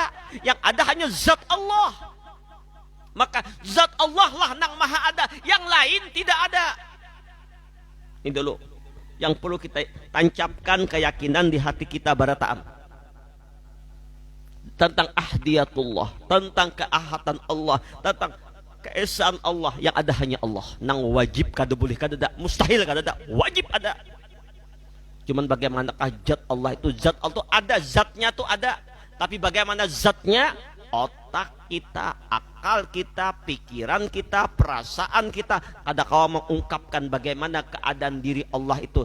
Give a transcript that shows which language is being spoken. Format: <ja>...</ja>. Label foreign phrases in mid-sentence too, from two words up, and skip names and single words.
<id>Yang ada hanya zat Allah. Maka zat Allah lah nang maha ada, yang lain tidak ada. Ini dulu yang perlu kita tancapkan keyakinan di hati kita, barataan tentang ahdiyatullah, tentang keahatan Allah, tentang keesaan Allah. Yang ada hanya Allah.</id> <bjn>Nang wajib kada boleh kada, mustahil kada,</bjn> <id>wajib ada. Cuman bagaimanakah zat Allah itu? Zat Allah itu ada, zatnya itu ada. Tapi bagaimana zatnya? Otak kita, akal kita, pikiran kita, perasaan kita kada kau mengungkapkan bagaimana keadaan diri Allah itu.</id>